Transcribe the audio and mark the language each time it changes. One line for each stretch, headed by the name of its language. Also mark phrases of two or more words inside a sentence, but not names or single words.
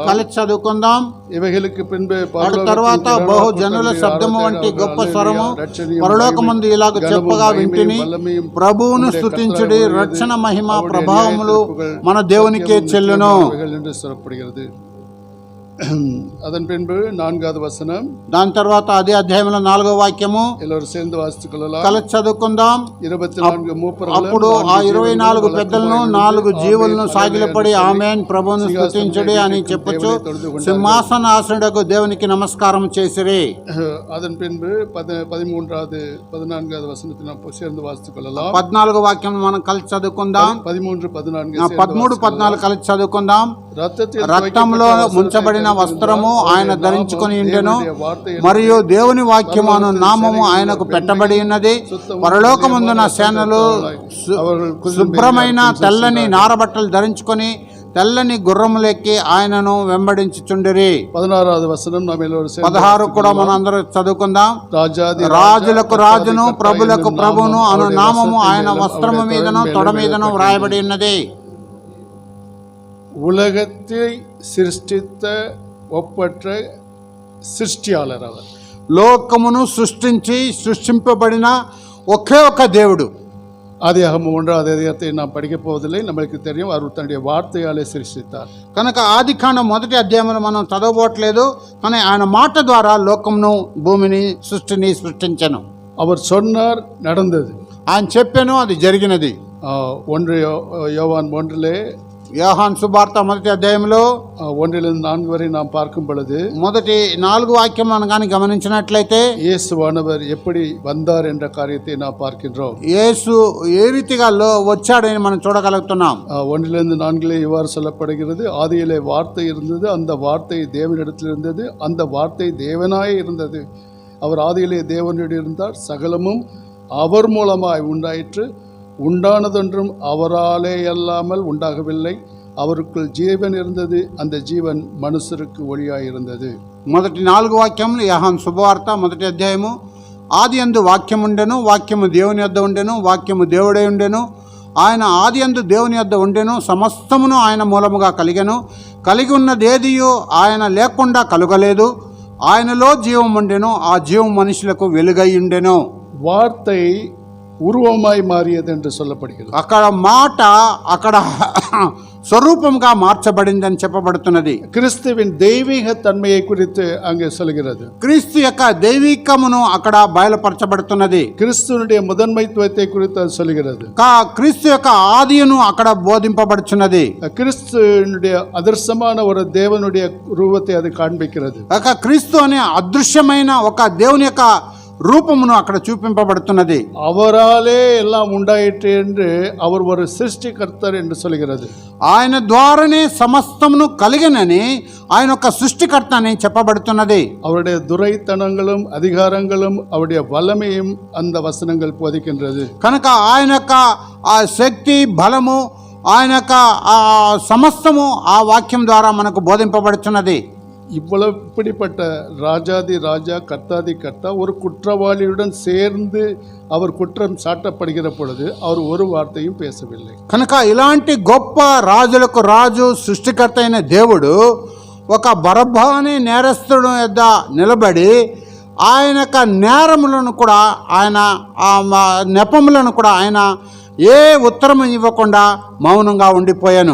Telugu: కలిసి చదువుకుందాం. ఇవహెలకు పిన్బే తర్వాత బహు జనుల శబ్దము వంటి గొప్ప స్వరము పరలోకమందు ఇలాగ చెప్పగా వింటిని, ప్రభువును స్తుతించుడి, రక్షణ, మహిమ, ప్రభావములు మన దేవునికే చెల్లును.
Tamil: அதன் பின்பு 4வது வசனம்,
Telugu: దాని తర్వాత అదే అధ్యాయంలో 4వ వాక్యము
Tamil: எல்லோரும் சேர்ந்து வாசித்துக் கொள்ளலாம்.
Telugu: కలిసి చదువుకుందాం. 24 మూపరులను, అప్పుడు ఆ 24 పెద్దలను 4 జీవులను సాగిలపడి ఆమేన్ ప్రభువును స్తుతించుడి అని చెప్పుచు సింహాసనాసనుడకు దేవునికి నమస్కారం చేసిరి.
Tamil: அதன் பின்பு 13வது 14வது வசனத்தை நாம் சேர்ந்து வாசித்துக் கொள்ளலாம்.
Telugu: 14వ వాక్యం మనం కలిసి చదువుకుందాం. 13 14 13 14 కలిసి చదువుకుందాం. రక్తంలో ముంచబడిన వస్త్రము ఆయన ధరించుకొని ఉండెను, మరియు దేవుని వాక్యము అను నామము ఆయనకు పెట్టబడి ఉన్నది. పరలోకమందున సేనలు శుభ్రమైన తెల్లని నారబట్టలు ధరించుకొని తెల్లని గుర్రములెక్కి ఆయనను వెంబడించుచుండిరి.
Tamil: 16வது వసనం நாம் எல்லோரும் சேர்ந்து
Telugu: 16 కూడా మనం అందరూ చదువుకుందాం. రాజులకు రాజును ప్రభులకు ప్రభువును అను నామము ఆయన వస్త్రము మీదను తొడ మీదను వ్రాయబడి ఉన్నది.
Tamil: உலகத்தை சிருஷ்டித்த ஒப்பற்ற சிருஷ்டியாளர் அவர்.
Telugu: లోకమును సృష్టింపబడిన ఒకే ఒక దేవుడు.
Tamil: ஆதியாகமம் 1வது அதிகாரத்தை நாம் படிக்கப் போவதில்லை, நம்மளுக்கு தெரியும். அவர் தன்னுடைய வார்த்தையாலே சிருஷ்டித்தார்.
Telugu: కనుక ఆదికాండం 1వ అధ్యాయంలో మనం చదవబోట్లేదు, కానీ ఆయన మాట ద్వారా లోకమును భూమిని సృష్టించను.
Tamil: அவர் சொன்னார், நடந்தது.
Telugu: ఆయన చెప్పాను, అది జరిగినది.
Tamil: 1 யோவான் 1
Telugu: యోహాను సువార్త 1వ అధ్యాయంలో
Tamil: 1லிருந்து 4 వரை நாம் பார்க்கும் பொழுது
Telugu: మొదటి 4 వాక్యం మనం కానీ గమనించినట్లయితే
Tamil: இயேசுவானவர் எப்படி வந்தார் என்ற காரியத்தை நாம் பார்க்கின்றோம்.
Telugu: యేసు ఏ రీతిగా వచ్చాడని మనం చూడగలుగుతున్నాం.
Tamil: 1லிருந்து 4 இவ்வாறு சொல்லப்படுகிறது, ஆதியிலே வார்த்தை இருந்தது, அந்த வார்த்தை தேவனிடத்தில் இருந்தது, அந்த வார்த்தை தேவனாய் இருந்தது, அவர் ஆதியிலே தேவனோடு இருந்தார், சகலமும் அவர் மூலமாய் உண்டாயிற்று, உண்டானதொன்றும் அவராலே அல்லாமல் உண்டாகவில்லை, அவருக்குள் ஜீவன் இருந்தது, அந்த ஜீவன் மனுஷருக்கு ஒளியாய் இருந்தது.
Telugu: మొదటి 4 వాక్యములు యోహాను శుభవార్త 1వ అధ్యాయము. ఆది యందు వాక్యం ఉండెను, వాక్యము దేవుని యొద్ద ఉండెను, వాక్యము దేవుడై ఉండెను, ఆయన ఆది యందు దేవుని యొద్ద ఉండెను, సమస్తమును ఆయన మూలముగా కలిగెను, కలిగి ఉన్నదేదియో ఆయన లేకుండా కలుగలేదు, ఆయనలో జీవం ఉండెను, ఆ జీవం మనుషులకు వెలుగై ఉండెను.
Tamil: வார்த்தை உருவமாய் மாறியது என்று சொல்லப்படுகிறது.
Telugu: అక్కడ మాట అక్కడ స్వరూపంగా మార్చబడిందని చెప్పబడుతున్నది.
Tamil: கிறிஸ்துவின் தெய்வீக தன்மையை குறித்து அங்கே சொல்கிறது.
Telugu: క్రీస్తు యొక్క దైవికమును అక్కడ బయలుపరచబడుతున్నది.
Tamil: கிறிஸ்துவனுடைய முதன்மைத்துவத்தை குறித்து அது சொல்கிறது.
Telugu: క్రీస్తు యొక్క ఆదిను అక్కడ బోధింపబడుచున్నది.
Tamil: கிறிஸ்துவனுடைய அதர்சமான ஒரு தேவனுடைய ரூபத்தை அது காண்பிக்கிறது.
Telugu: క్రీస్తు అనే అదృశ్యమైన ఒక దేవుని యొక్క రూపమును అక్కడ చూపింపబడుతున్నది.
Tamil: அவராலே எல்லாம் உண்டாயிற்று என்று அவர் ஒரு சிருஷ்டிகர்த்தர் என்று சொல்கிறது.
Telugu: ఆయన ద్వారానే సమస్తమును కలిగినని ఆయన ఒక సృష్టికర్త అని చెప్పబడుతున్నది.
Tamil: அவருடைய துரைத்தனங்களும் அதிகாரங்களும் அவருடைய வல்லமையும் அந்த வசனங்கள் போதிக்கின்றது.
Telugu: కనుక ఆయన యొక్క ఆ శక్తి బలము ఆయన యొక్క ఆ సమస్తము ఆ వాక్యం ద్వారా మనకు బోధింపబడుతున్నది.
Tamil: இவ்வளவு இப்படிப்பட்ட ராஜாதி ராஜா கர்த்தாதி கர்த்தா ஒரு குற்றவாளியுடன் சேர்ந்து அவர் குற்றம் சாட்டப்படுகிற பொழுது அவர் ஒரு வார்த்தையும் பேசவில்லை.
Telugu: కనుక ఇలాంటి గొప్ప రాజులకు రాజు సృష్టికర్త అయిన దేవుడు ఒక బరబ్బా అనే నేరస్తుడు యొద్ద నిలబడి ఆయన యొక్క నేరములను కూడా ఆయన నెపములను కూడా ఆయన ఏ ఉత్తరం ఇవ్వకుండా మౌనంగా ఉండిపోయాను.